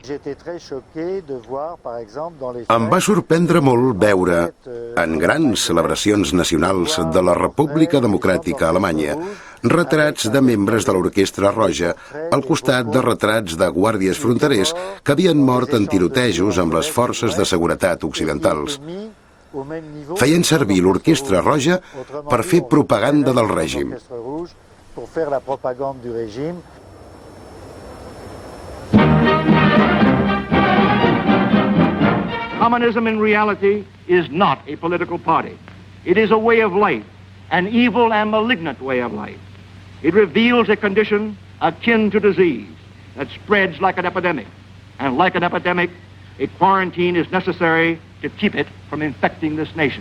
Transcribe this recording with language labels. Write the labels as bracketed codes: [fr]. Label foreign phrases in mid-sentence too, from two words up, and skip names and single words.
[ca] Em va sorprendre molt veure, en grans celebracions nacionals de la República Democràtica Alemanya, retrats de membres de l'Orquestra Roja al costat de retrats de guàrdies fronterers que havien mort en tirotejos amb les forces de seguretat occidentals. Feien servir l'Orquestra Roja per fer propaganda del règim. [en] Communism in reality is not a political party. It is a way of life, an evil and malignant way of life. It reveals a condition akin to disease that spreads like an epidemic. And like an epidemic, a quarantine is necessary to keep it from infecting this nation.